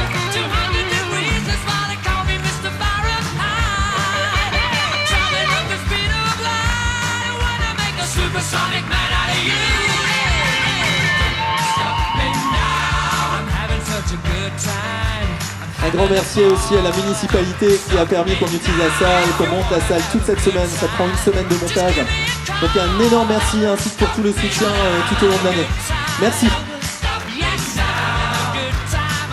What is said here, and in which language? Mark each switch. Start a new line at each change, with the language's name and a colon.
English: 200 degrees, that's why they call me Mr. Fahrenheit. Traveling at the speed of light. I wanna make a supersonic man out of you. Stop me now. I'm having such a good time.
French: Un grand merci aussi à la municipalité qui a permis qu'on utilise la salle, qu'on monte la salle toute cette semaine. Ça prend une semaine de montage. Donc un énorme merci ainsi que pour tout le soutien tout au long de l'année. Merci.
English: Yes, I'm having a good time.